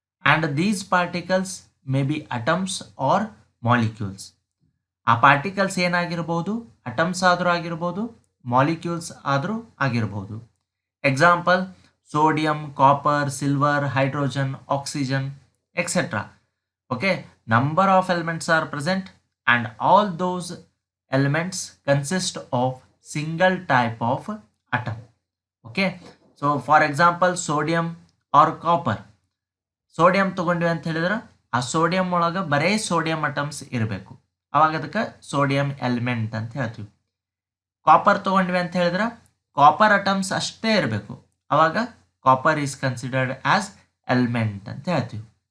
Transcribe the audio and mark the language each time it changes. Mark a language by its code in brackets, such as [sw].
[en] And these particles may be atoms or molecules. [kn] ಆ particles ಏನಾಗಿರ್ಬೋದು? Atoms ಆದರೂ ಆಗಿರ್ಬೋದು, molecules ಆದರೂ ಆಗಿರ್ಬೋದು. [en] Example sodium, copper, silver, hydrogen, oxygen, etcetera. Okay, number of elements are present and all those elements consist of single type of atom. Okay, so for example sodium or copper. [kn] Sodium ತಗೊಂಡ್ವಿ ಅಂತ ಹೇಳಿದ್ರೆ ಆ sodium ಒಳಗೆ ಬರೇ sodium atoms ಇರಬೇಕು, ಅವಾಗ ಅದಕ್ಕೆ sodium element ಅಂತ ಹೇಳ್ತೀವಿ. ಕಾಪರ್ ತಗೊಂಡ್ವಿ ಅಂತ ಹೇಳಿದ್ರೆ ಕಾಪರ್ ಅಟಮ್ಸ್ ಅಷ್ಟೇ ಇರಬೇಕು, ಅವಾಗ [en] copper is considered as element [kn] ಅಂತ ಹೇಳ್ತೀವಿ.